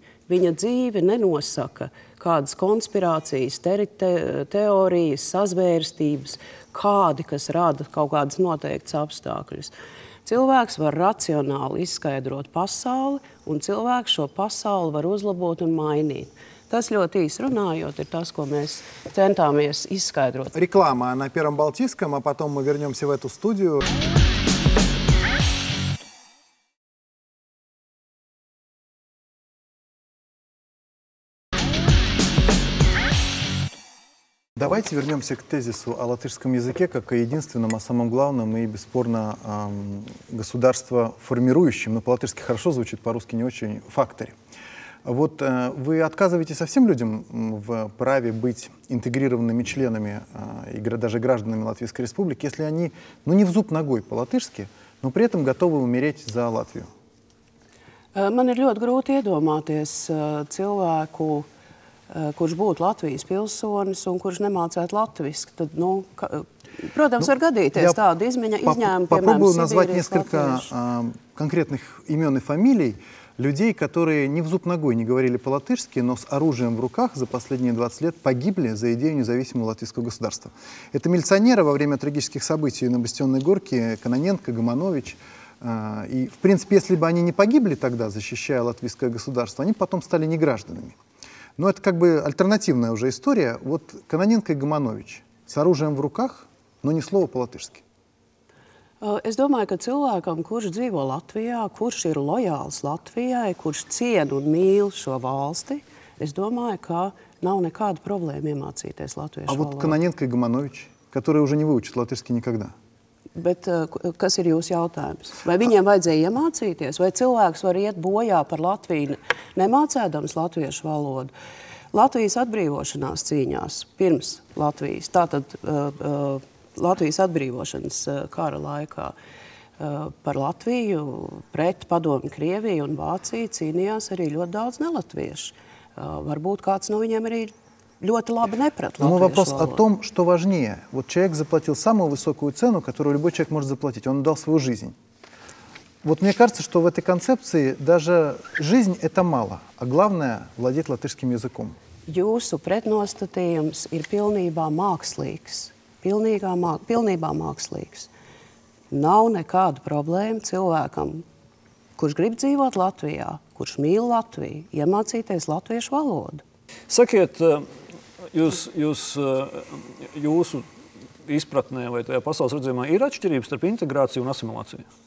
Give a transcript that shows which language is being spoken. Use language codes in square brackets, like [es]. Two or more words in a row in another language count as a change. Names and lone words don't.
[lv] Viņa dzīve nenosaka kādas konspirācijas, teorijas, sazvērstības, kādi, kas rada kaut kādas noteiktas apstākļus. Cilvēks var racionāli izskaidrot pasauli, un cilvēks šo pasauli var uzlabot un mainīt. Tas ļoti īsi runājot, ir tas, ko mēs centāmies izskaidrot. [ru] Реклама на Первом Балтийском, а потом мы вернемся в эту студию. Давайте вернемся к тезису о латышском языке как о единственном, о самом главном и, бесспорно, государство формирующем, но по-латышски хорошо звучит, по-русски не очень, факторе. Вот вы отказываете совсем людям в праве быть интегрированными членами и даже гражданами Латвийской Республики, если они, не в зуб ногой по-латышски, но при этом готовы умереть за Латвию? [lv] Man ir ļoti grūti iedomāties cilvēku, kurš būtu Latvijas pilsonis un kurš nemācētu latviski. Tad, protams, var gadīties tāda izņēmuma, [ru] Попробую назвать несколько конкретных имен и фамилий людей, которые ни в зуб ногой не говорили по-латышски, но с оружием в руках за последние 20 лет погибли за идею независимого латвийского государства. Это милиционеры во время трагических событий на Бастионной горке, Кононенко, Гоманович, И, в принципе, если бы они не погибли тогда, защищая латвийское государство, они потом стали негражданами. Но это как бы альтернативная уже история. Вот Кононенко и Гоманович с оружием в руках, но ни слова по-латышски. [lv] Es domāju, ka cilvēkam, kurš dzīvo Latvijā, kurš ir lojāls Latvijai, kurš ciena un mīl šo valsti, es domāju, ka nav nekāda problēma iemācīties latviešu [ru] А вот [lv] valodu. [ru] Кононенко и Гоманович, которые уже не выучат латышский никогда. [lv] Bet kas ir jūsu jautājums? Vai viņiem vajadzēja iemācīties, vai cilvēks var iet bojā par Latviju, nemācēdams latviešu valodu? Latvijas atbrīvošanās cīņās pirms Latvijas, tātad Latvijas atbrīvošanas kara laikā par Latviju pret Padomju Krieviju un Vāciju cīnījās arī ļoti daudz nelatviešu. Varbūt kāds no viņiem arī ļoti labi neprat [ru] Но мой [lv] latviešu [ru] вопрос о [lv] valodu. [ru] том, что важнее. Вот человек заплатил самую высокую цену, которую любой человек может заплатить. Он дал свою жизнь. Вот мне кажется, что в этой концепции даже жизнь – это мало, а главное – владеть латышским языком. [lv] Jūsu pretnostatījums ir pilnībā mākslīgs. Pilnībā mākslīgs. Nav nekāda problēma cilvēkam, kurš grib dzīvot Latvijā, kurš mīl Latviju, iemācīties latviešu valodu. Sakiet, jūsu izpratnē vai tajā pasaules redzējumā ir atšķirības starp integrāciju un asimilāciju?